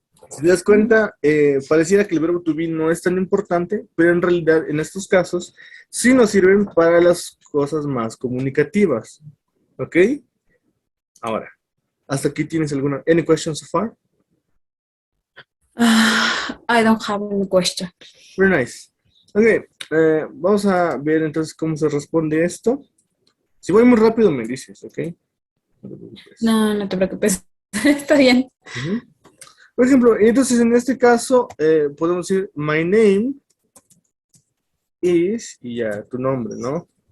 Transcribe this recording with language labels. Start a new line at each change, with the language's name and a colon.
Spanish: Si te das cuenta, pareciera que el verbo to be no es tan importante, pero en realidad en estos casos sí nos sirven para las cosas más comunicativas. ¿Ok? Ahora, ¿hasta aquí tienes alguna?
English: Any questions so far? I don't have any question. Very nice.
Spanish: Ok, vamos a ver entonces cómo se responde esto. Si voy muy rápido me dices, ¿ok? No te preocupes. No, no te preocupes. Está bien. Ujú. Por ejemplo, entonces en este caso podemos decir
English: my name is
Spanish: y ya tu nombre, ¿no?